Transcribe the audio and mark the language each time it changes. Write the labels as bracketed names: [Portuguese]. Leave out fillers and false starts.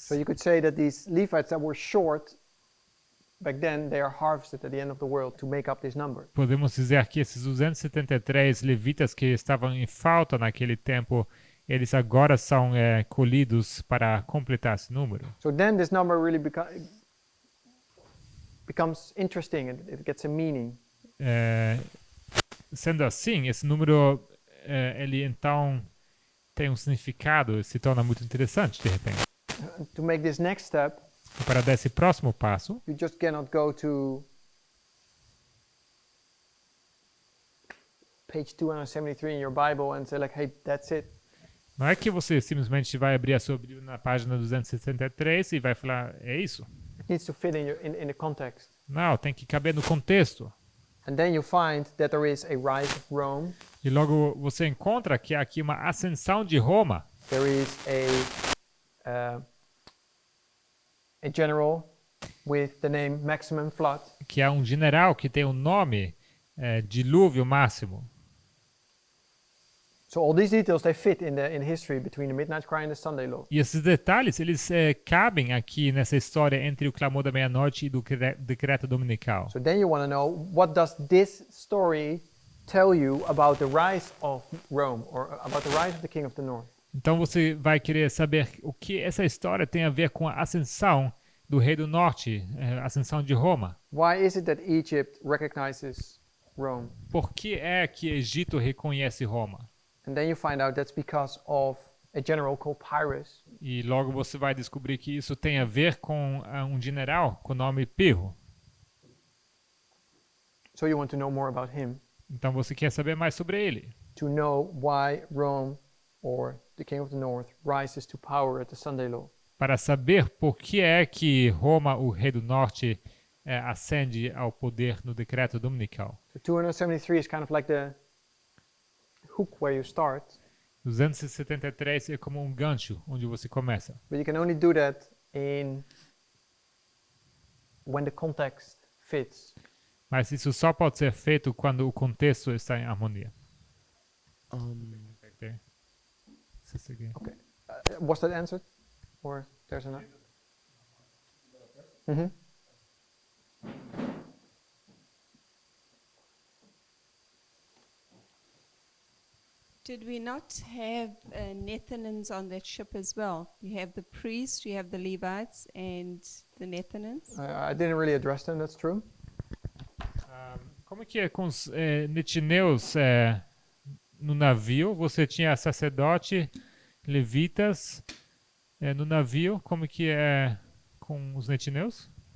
[English] So you could say that these Levites that were short back then, they are harvested at the end of the world to make up this number. [Portuguese] Podemos dizer que esses 273 levitas que estavam em falta naquele tempo, eles agora são colhidos para completar esse número. [English] So then this number really becomes interesting, and it gets a meaning. [Portuguese] Sendo assim, esse número ele então tem um significado e se torna muito interessante de repente. [English] To make this next step, [Portuguese] E para dar esse próximo passo, [English] you just cannot go to page 273 in your Bible and say like, hey, that's it. [Portuguese] não é que você simplesmente vai abrir a sua Bíblia na página 273 e vai falar, é isso. [English] It needs to fit in the context. [Portuguese] Não, tem que caber no contexto. [English] And then you find that there is a rise of Rome. [Portuguese] E logo você encontra que há aqui uma ascensão de Roma. [English] There is a general with the name Maximum Flood. [Portuguese] Que há um general que tem o nome Dilúvio Máximo. [English] So all these details, they fit in history between the Midnight Cry and the Sunday Law. [Portuguese] E esses detalhes, eles cabem aqui nessa história entre o clamor da meia-noite e do decreto dominical. [English] So then you want to know, what does this story tell you about the rise of Rome, or about the rise of the King of the North? [Portuguese] Então você vai querer saber o que essa história tem a ver com a ascensão do rei do norte, a ascensão de Roma. [English] Why is it that Egypt recognizes Rome? [Portuguese] Por que é que Egito reconhece Roma? [English] And then you find out that's because of a general called Pyrrhus. [Portuguese] E logo você vai descobrir que isso tem a ver com um general com o nome Pirro. [English] So you want to know more about him, [Portuguese] Então você quer saber mais sobre ele. [English] to know why Rome, or the King of the North, rises to power at the Sunday Law. [Portuguese] Para saber por que é que Roma, o rei do norte, ascende ao poder no decreto dominical. [English] So 273 is kind of like the hook where you start, [Portuguese] 273 é como um gancho onde você começa. [English] but you can only do that when the context fits. [Portuguese] Mas isso só pode ser feito quando o contexto está em harmonia. [English] Right there. This is again. Was that answered? Or there's another? Mm-hmm. Did we not have Nethinims on that ship as well? You have the priests, you have the Levites, and the Nethinims. I didn't really address them, that's true. [Portuguese] Como que é com os netineus no navio? Você tinha sacerdote, levitas no navio. Como que é com os netineus?